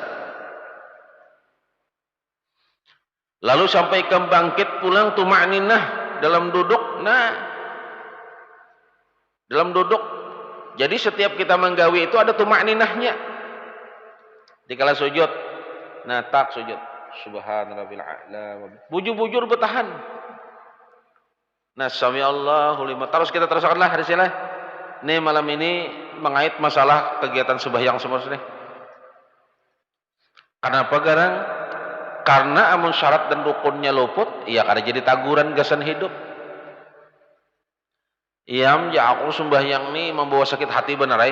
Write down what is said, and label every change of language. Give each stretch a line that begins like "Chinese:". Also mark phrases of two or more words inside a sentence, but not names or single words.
Banjar: Lalu sampai ke bangkit pulang tuma'ninah dalam duduk. Nah, dalam duduk. Jadi setiap kita menggawi itu ada tuma'ninahnya. Dikala sujud. Nah, tak sujud. Subhanallah. Bujur-bujur bertahan. Nah,
Arabic: sami Allahu liman.
Banjar: Terus kita teruskanlah hari sini. Nih malam ini mengait masalah kegiatan sembahyang semua nih. Kenapa garang? Karena amun syarat dan rukunnya luput, iya kada jadi taguran gasan hidup. Iyam ya aku sembahyang nih membawa sakit hati benar ay.